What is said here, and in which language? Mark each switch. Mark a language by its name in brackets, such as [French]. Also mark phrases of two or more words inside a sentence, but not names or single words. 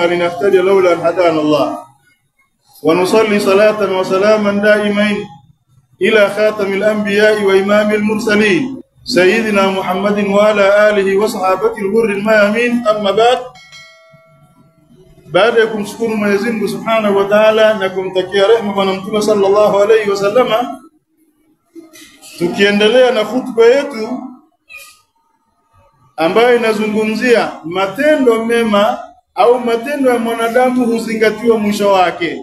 [Arabic] لنهتدي لولا أن هدانا الله ونصلي صلاة وسلاما دائمين إلى خاتم الأنبياء وإمام المرسلين سيدنا محمد وعلى آله وصحابته الغر الميامين. أما بعدكم شكر [Swahili] Mwenyezi Mungu [Arabic] سبحانه وتعالى [Swahili] na kumtakia rehema Bwana Mtume [Arabic] صلى الله عليه وسلم. [Swahili] Tukiendelea na hutuba yetu ambayo inazungumzia matendo mema au matendo ya mwanadamu huzingatiwa mwisho wake.